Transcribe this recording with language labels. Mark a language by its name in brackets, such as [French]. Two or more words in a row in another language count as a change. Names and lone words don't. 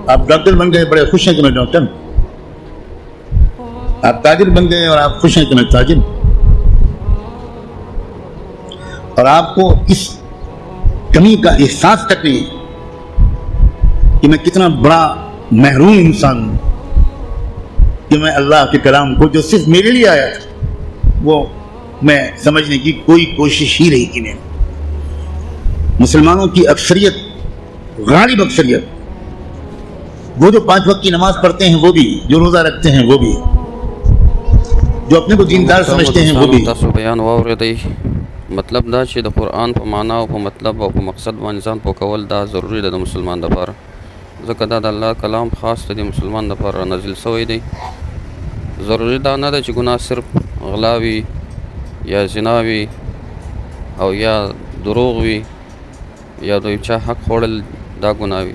[Urdu] آپ ڈاکٹر بن گئے، بڑے خوش ہیں کہ میں ڈاکٹر ہوں۔ آپ تاجر بن گئے اور آپ خوش ہیں کہ میں تاجر، اور آپ کو اس کمی کا احساس تک نہیں کہ میں کتنا بڑا محروم انسان ہوں کہ میں اللہ کے کلام کو جو صرف میرے لیے آیا تھا وہ میں سمجھنے کی کوئی کوشش ہی نہیں کی. میں نے مسلمانوں کی اکثریت، غالب اکثریت، وہ جو 5 وقت کی نماز پڑھتے ہیں وہ بھی، جو روزہ رکھتے ہیں وہ بھی، جو اپنے کو دیندار سمجھتے ہیں وہ بھی. [Pashto] تاسو بیان واورئ. مطلب دا چې د قرآن په معنا او په مطلب او په مقصد باندې ځان پوه کول دا ضروري ده د مسلمان دپاره، ځکه دا د الله کلام خاص د مسلمان دپاره نازل شوی دی. ضروري دا نه ده چې ګناه صرف غلا وي یا زنا وي او یا دروغ وي یا د چا حق خوړل دا ګناه وي.